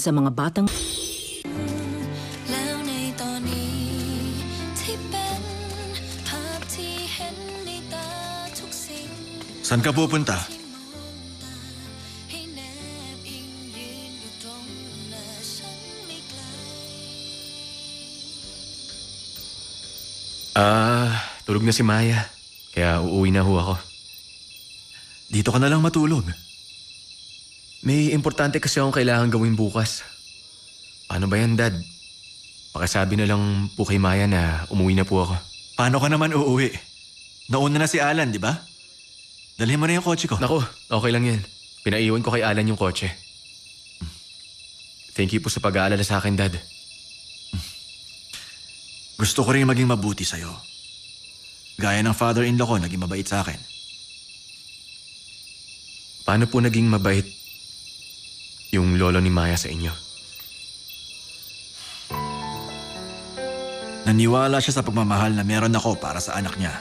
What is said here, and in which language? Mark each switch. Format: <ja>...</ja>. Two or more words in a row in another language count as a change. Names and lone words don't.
<tl>sa mga batang...</tl> <th>แล้วในตอนนี้ที่เป็นภาพที่เห็นในตาทุกสิ่ง</th> <tl>Saan ka pupunta?</tl> <th>ที่มองตาให้แนบอิงยืนอยู่ตรงหน้าฉันไม่ไกล</th> <tl>Tulog na si Maya. Kaya uuwi na ho ako. Dito ka na lang matulog. May importante kasi akong kailangan gawin bukas. Paano ba yan, Dad? Pakisabi na lang po kay Maya na umuwi na po ako. Paano ka naman uuwi? Nauna na si Alan, di ba? Dalhin mo na yung kotse ko. Nako, okay lang yan. Pinaiwan ko kay Alan yung kotse.</tl> <en>Thank you</en> <tl>po sa pag-aalala sa akin, Dad. Gusto ko rin maging mabuti sa'yo. Gaya ng father-in-law ko, naging mabait sa akin. Paano po naging mabait yung lolo ni Maya sa inyo? Naniwala siya sa pagmamahal na meron ako para sa anak niya.</tl>